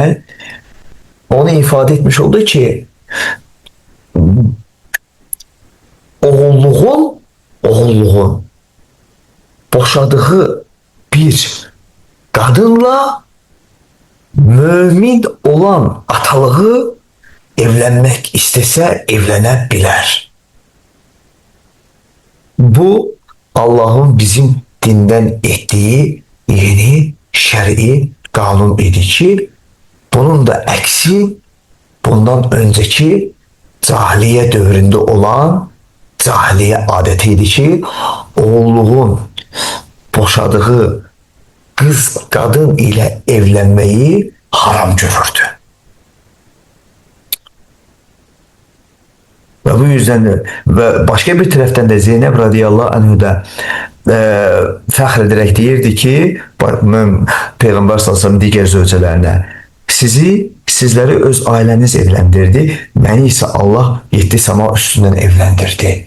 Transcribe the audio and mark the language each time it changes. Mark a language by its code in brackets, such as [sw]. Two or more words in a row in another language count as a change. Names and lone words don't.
[az] Onu ifadə etmiş oldu ki, oğulluğun boşadığı bir qadınla mömin olan atalığı evlənmək istəsə evlənə bilər. Bu Allah'ın bizim dindən etdiyi yeni şer'i kanun idi ki, bunun da əksi bundan önceki cahiliye dövründə olan cahiliye adetiydi ki, oğulluğun boşadığı [tr] kız kadın ile evlenmeyi haram görürdü. Ve bu yüzden de ve başka bir taraftan da Zeynep [ar] رضي الله عنه [tr] da fəxr ederek deyirdi ki, Peygamber [ar] صلى الله عليه وسلم [tr] diğer zövcələrine, sizleri öz aileniz evlendirdi, beni ise Allah 7 sama üstünden evlendirdi.